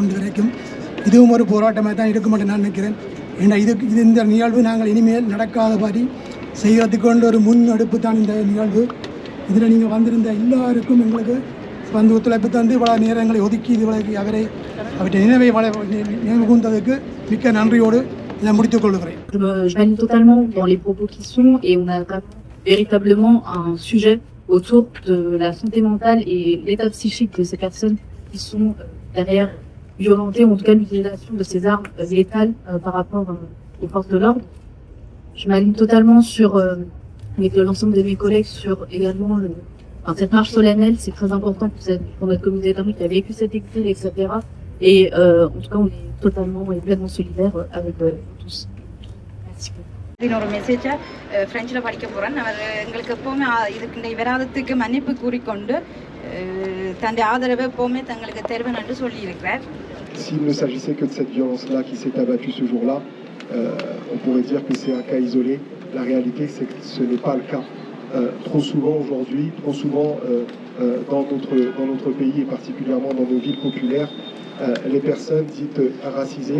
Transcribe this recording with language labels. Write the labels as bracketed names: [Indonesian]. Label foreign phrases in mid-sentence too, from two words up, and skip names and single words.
[Tamil] இது வரைக்கும் இதுவும் ஒரு போராட்டமாக தான் இருக்க மாட்டேன் நான் நினைக்கிறேன். ஏன்னா இது இந்த நிகழ்வு நாங்கள் இனிமேல் நடக்காதபடி செய்கிறதுக்கு ஒரு முன்னெடுப்பு தான் இந்த நிகழ்வு. இதில் நீங்கள் வந்திருந்த எல்லாருக்கும் எங்களுக்கு வந்து ஒத்துழைப்பு தந்து இவ்வளோ நேரங்களை ஒதுக்கி இதுவரைக்கு அவற்றை நினைவு கூர்ந்ததுக்கு மிக்க நன்றியோடு இதை முடித்துக் கொள்கிறேன். [French] Je valide totalement dans les propos qui sont, et on a véritablement un sujet autour de la santé mentale et l'état psychique de ces personnes qui sont derrière violenter, ou en tout cas l'utilisation de ces armes létales par rapport aux forces de l'ordre. Je m'aligne totalement sur, avec l'ensemble de mes collègues, sur également cette marche solennelle. C'est très important pour notre communauté d'Afrique qui a vécu cet exil, etc. Et en tout cas, on est totalement et pleinement solidaires avec tous. Merci beaucoup. [Tamil] இன்னொரு மெசேஜை ஃப்ரெஞ்சில் படிக்க போகிறேன். அவர் எங்களுக்கு எப்போவுமே இதுக்கு இந்த விவாதத்துக்கு மன்னிப்பு கூறிக்கொண்டு தன்னுடைய ஆதரவை எப்போவுமே தங்களுக்கு தருவேன் என்று சொல்லியிருக்கிறார். [French] S'il ne s'agissait que de cette violence-là qui s'est abattue ce jour-là, on pourrait dire que c'est un cas isolé. La réalité, c'est que ce n'est pas le cas. Trop souvent aujourd'hui, trop souvent dans notre pays et particulièrement dans nos villes populaires, les personnes dites racisées,